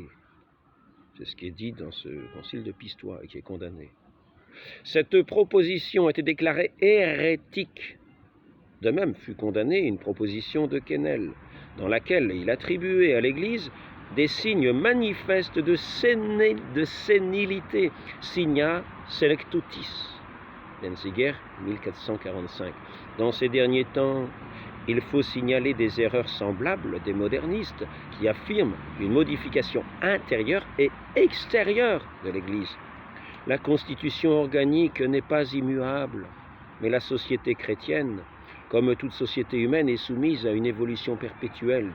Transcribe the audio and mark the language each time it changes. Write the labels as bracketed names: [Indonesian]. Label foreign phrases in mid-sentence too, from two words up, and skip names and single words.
[French] C'est ce qui est dit dans ce concile de Pistoie et qui est condamné. Cette proposition a été déclarée hérétique. De même fut condamnée une proposition de Quesnel, dans laquelle il attribuait à l'Église des signes manifestes de sénilité, [Latin] signa selectutis, [French] Denzinger, 1445. Dans ces derniers temps, il faut signaler des erreurs semblables des modernistes qui affirment une modification intérieure et extérieure de l'Église. La constitution organique n'est pas immuable, mais la société chrétienne, comme toute société humaine, est soumise à une évolution perpétuelle.